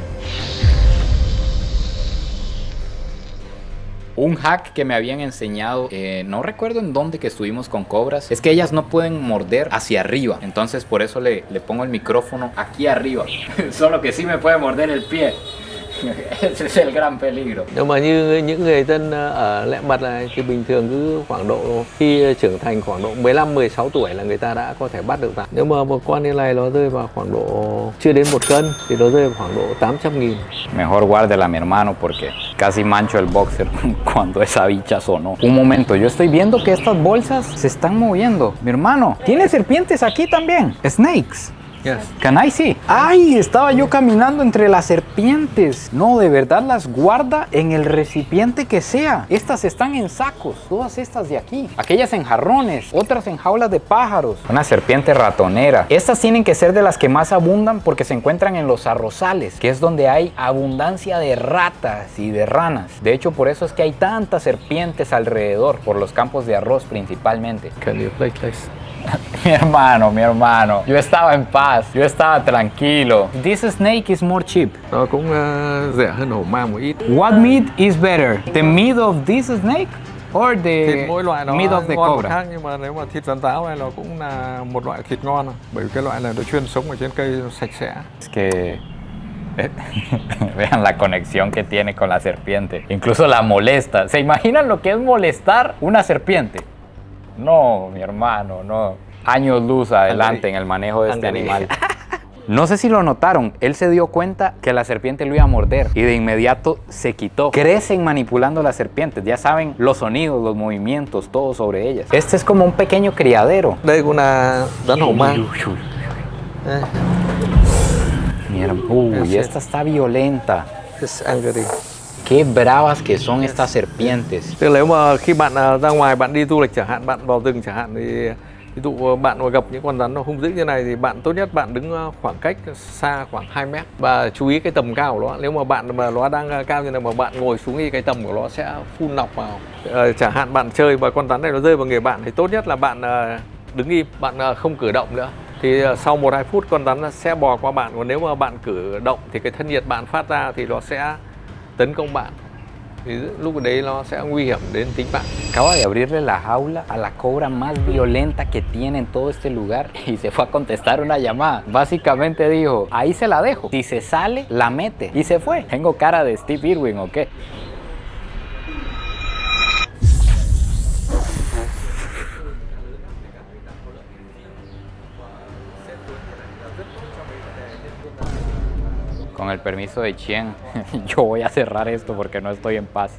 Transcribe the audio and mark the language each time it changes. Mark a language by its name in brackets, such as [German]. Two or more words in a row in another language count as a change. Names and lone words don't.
[Spanish] Un hack que me habían enseñado, no recuerdo en dónde que estuvimos con cobras, es que ellas no pueden morder hacia arriba. Entonces por eso le pongo el micrófono aquí arriba. Solo que sí me puede morder el pie. Ese es el gran peligro. [Vietnamese] Nhưng mà như những người dân ở Lẹ Mật này thì bình thường cứ khoảng độ khi trưởng thành khoảng độ 15-16 tuổi là người ta đã có thể bắt được rắn. Nếu mà một con như này nó rơi vào khoảng độ chưa đến 1 cân thì nó rơi vào khoảng độ 800.000. [Spanish] Mejor guárdela, mi hermano, porque casi mancho el boxer cuando esa bicha sonó. Un momento, yo estoy viendo que estas bolsas se están moviendo. Mi hermano, ¿tiene serpientes aquí también? [English] Snakes. Yes. Can I see? [Spanish] ¡Ay! Estaba yo caminando entre las serpientes. No, de verdad las guarda en el recipiente que sea. Estas están en sacos, todas estas de aquí. Aquellas en jarrones, otras en jaulas de pájaros. Una serpiente ratonera. Estas tienen que ser de las que más abundan porque se encuentran en los arrozales, que es donde hay abundancia de ratas y de ranas. De hecho, por eso es que hay tantas serpientes alrededor, por los campos de arroz principalmente. [English] Can you play place? [Spanish] Mi hermano, yo estaba en paz, yo estaba tranquilo. [English] This snake is more cheap. [Vietnamese] Nó cũng rẻ hơn hổ mang một ít. [English] What meat is better? The meat of this snake or the [Vietnamese] Thịt mỗi loại nó [English] meat of the [Vietnamese] ngon một [English] cobra? [Vietnamese] khác, nhưng mà nếu mà thịt rắn táo này nó cũng là một loại thịt ngon, bởi vì cái loại này nó chuyên sống ở trên cây sạch sẽ. [Spanish] Es que vean la conexión que tiene con la serpiente. Incluso la molesta. ¿Se imaginan lo que es molestar una serpiente? No, mi hermano, no. Años luz adelante en el manejo de este animal. No sé si lo notaron, él se dio cuenta que la serpiente lo iba a morder y de inmediato se quitó. Crecen manipulando las serpientes, ya saben los sonidos, los movimientos, todo sobre ellas. Este es como un pequeño criadero. [Vietnamese] Đây cũng là rắn hổ mang. Đây. [Spanish] Uy, esta está violenta. [English] It's angry. [Spanish] Qué bravas que son estas serpientes. [Vietnamese] Tức là nếu mà khi bạn ra ngoài bạn đi du lịch chẳng hạn, bạn vào rừng chẳng hạn, thì ví dụ bạn mà gặp những con rắn nó hung dữ như này thì bạn tốt nhất bạn đứng khoảng cách xa khoảng 2 mét và chú ý cái tầm cao của nó. Nếu mà bạn mà nó đang cao như này mà bạn ngồi xuống thì cái tầm của nó sẽ phun nọc vào. Chẳng hạn bạn chơi và con rắn này nó rơi vào người bạn thì tốt nhất là bạn đứng im, bạn không cử động nữa. Thì sau 1-2 phút con rắn sẽ bò qua bạn, còn nếu mà bạn cử động thì cái thân nhiệt bạn phát ra thì nó sẽ tấn công bạn. Thì lúc đấy nó sẽ nguy hiểm đến tính bạn. [Spanish] Acaba de abrirle la jaula a la cobra más violenta que tiene en todo este lugar y se fue a contestar una llamada. Básicamente dijo, ahí se la dejo. Si se sale, la mete. Y se fue. ¿Tengo cara de Steve Irwin o qué? Con el permiso de Chien, yo voy a cerrar esto porque no estoy en paz.